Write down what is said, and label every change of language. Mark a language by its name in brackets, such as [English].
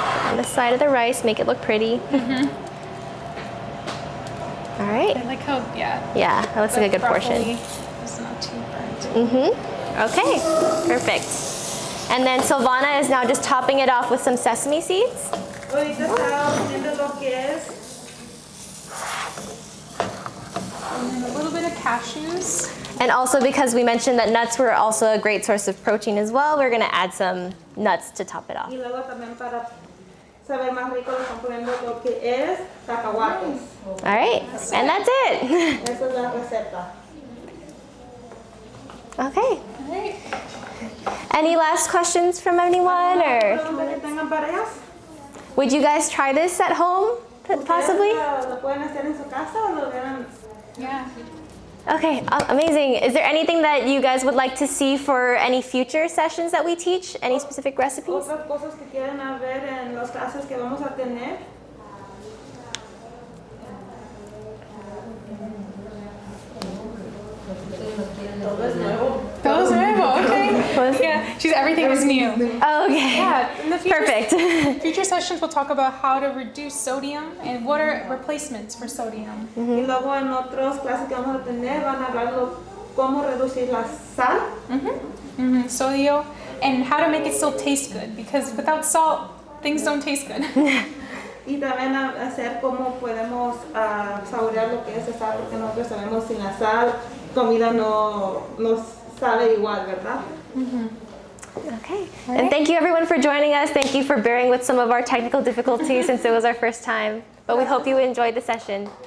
[English] On the side of the rice, make it look pretty. All right. I like how, yeah. Yeah, that looks like a good portion. broccoli is not too burnt. Okay, perfect. And then Silvana is now just topping it off with some sesame seeds. [Spanish] Ahorita está poniendo lo que es [English] And then a little bit of cashews. And also because we mentioned that nuts were also a great source of protein as well, we're gonna add some nuts to top it off. [Spanish] y luego también para saber más rico le están poniendo lo que es cacahuates. [English] All right, and that's it. [Spanish] Esa es la receta. [English] Okay. Any last questions from anyone, or [Spanish] ¿Preguntas que tengan para ellas? [English] would you guys try this at home, possibly? [Spanish] ¿Ustedes lo pueden hacer en su casa o lo vieron? [English] Yeah. Okay, amazing. Is there anything that you guys would like to see for any future sessions that we teach? Any specific recipes? [Spanish] Otras cosas que quieren ver en las clases que vamos a tener. [English] That was nuevo, okay. Yeah, everything is new. Oh, okay. Yeah, in the future, Perfect. future sessions we'll talk about how to reduce sodium and what are replacements for sodium. [Spanish] Y luego en otras clases que vamos a tener van a hablar cómo reducir la sal. [English] Sodio, and how to make it still taste good, because without salt, things don't taste good. [Spanish] Y también a hacer cómo podemos saborear lo que es la sal, porque nosotros sabemos sin la sal, comida no sabe igual, ¿verdad? [English] Okay. And thank you everyone for joining us. Thank you for bearing with some of our technical difficulties since it was our first time. But we hope you enjoyed the session.